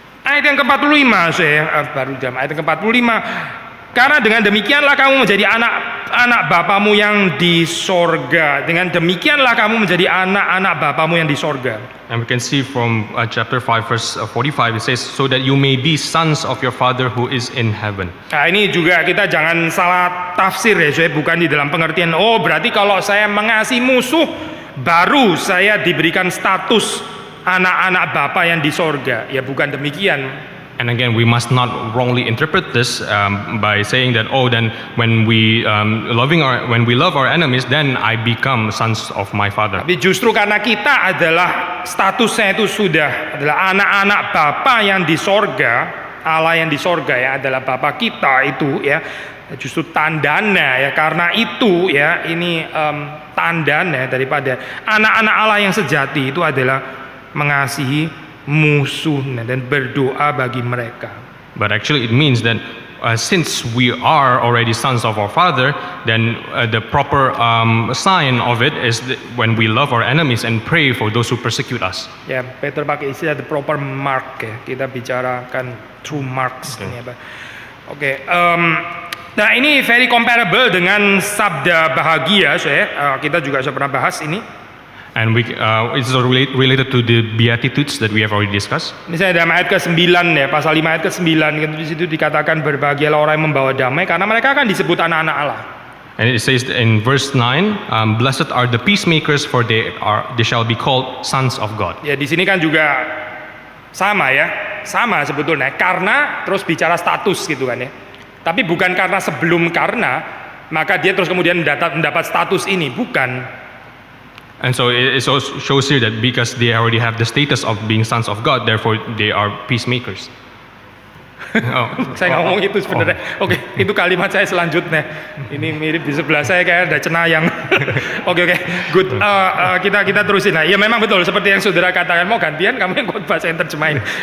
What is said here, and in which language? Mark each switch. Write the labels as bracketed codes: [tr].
[id] Ayat yang ke-45 saya baru dalam ayat yang ke-45. Karena dengan demikianlah kamu menjadi anak-anak Bapamu yang di sorga. Dengan demikianlah kamu menjadi anak-anak Bapamu yang di sorga. [en] And we can see from chapter 5 verse 45, it says, so that you may be sons of your Father who is in heaven. [id] Nah ini juga kita jangan salah tafsir ya, saya bukan di dalam pengertian oh berarti kalau saya mengasihi musuh baru saya diberikan status anak-anak Bapa yang di sorga. Ya bukan demikian. [en] And again, we must not wrongly interpret this by saying that then when we love our enemies, then I become sons of my Father. [id] Tapi justru karena kita adalah statusnya itu sudah adalah anak-anak Bapa yang di sorga, Allah yang di sorga ya adalah Bapa kita itu ya, justru tandanya ya, karena itu ya ini tandanya daripada anak-anak Allah yang sejati itu adalah mengasihi musuhnya dan berdoa bagi mereka. [en] But actually it means that since we are already sons of our Father, then the proper sign of it is when we love our enemies and pray for those who persecute us. [id] Ya, Peter pakai istilah [en] the proper mark [id] ya. Kita bicarakan [en] true marks [id] ini apa. Oke, nah ini [en] very comparable [id] dengan sabda bahagia saya. Kita juga sudah pernah bahas ini. [en] And it's related to the Beatitudes that we have already discussed. [id] Misalnya dalam ayat ke-9 ya, pasal 5 ayat ke-9 kan di situ dikatakan berbahagialah orang yang membawa damai karena mereka akan disebut anak-anak Allah. [en] And it says in verse 9, blessed are the peacemakers for they shall be called sons of God. [id] Ya di sini kan juga sama sebetulnya karena terus bicara status gitu kan ya. Tapi bukan karena sebelum karena maka dia terus kemudian mendapat status ini, bukan. [en] And so it shows here that because they already have the status of being sons of God, therefore they are peacemakers. [id] Saya nggak ngomong itu sebenarnya. Oke, itu kalimat saya selanjutnya. Ini mirip di sebelah saya kayak ada cenayang. Oke, good. Kita terusin. Nah, ya memang betul seperti yang saudara katakan. Mau gantian kamu yang khotbah saya terjemahin.